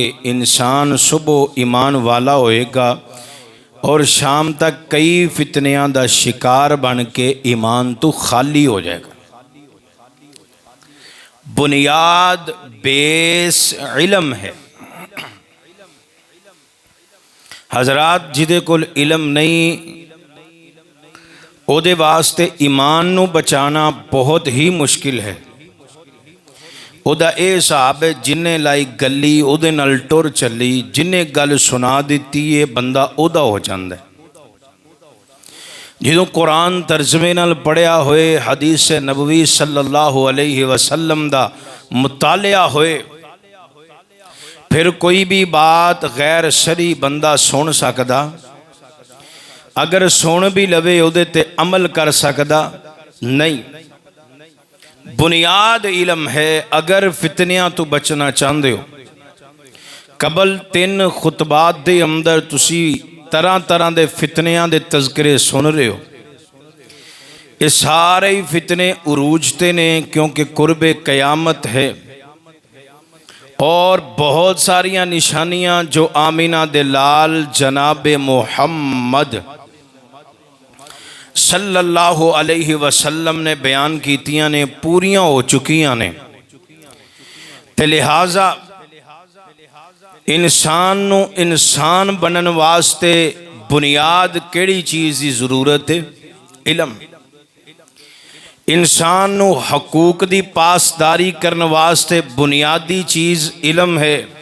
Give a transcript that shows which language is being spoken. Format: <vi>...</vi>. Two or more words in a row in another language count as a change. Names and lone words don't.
<pa>انسان صبح ایمان والا ہووے گا اور شام تک کئی فتنیاں دا شکار بن کے ایمان توں خالی ہو جائے گا. بنیاد بیس علم ہے. حضرات, جیدے کول علم نہیں، اوہدے واسطے ایمان نوں بچانا بہت ای مشکل ہے. اوہدا ایہ حساب ہے، جنہے لائی گلی اوہدے نال ٹر چلی، جنہے گل سنا دی ہے بندہ اوہدا ہو جاندا ہے. جو قرآن ترجمے نال پڑھیا ہووے, حدیث نبوی</pa> <ar>صلى الله عليه وسلم</ar> <pa>دا مطالعہ ہووے، فیر کوئی وی بات غیر شرعی بندہ سن سکدا، اگر سن وی لوے اوہدے تے عمل کر سکدا نہیں. بنیاد علم ہے. اگر فتنیاں توں بچنا چاہندے ہو، قبل 3 خطبات دے اندر تسی طرح طرح کے فتنیاں دے تذکرے سن رہے ہو. ایہ سارے ای فتنے عروج تے نے کیونکہ قرب قیامت ہے اور بہت ساریاں نشانیاں جو آمنہ دے لال جناب محمد</pa> <ar>صلى الله عليه وسلم</ar> <pa>نے بیان کیتیاں نے پوریاں ہو چکیاں نے. تے لہٰذا انسان نوں انسان بنن واسطے بنیاد کیہڑی چیز کی ضرورت ہے? علم. انسان نوں حقوق دی پاسداری کرنے واسطے بنیادی چیز علم ہے.</pa>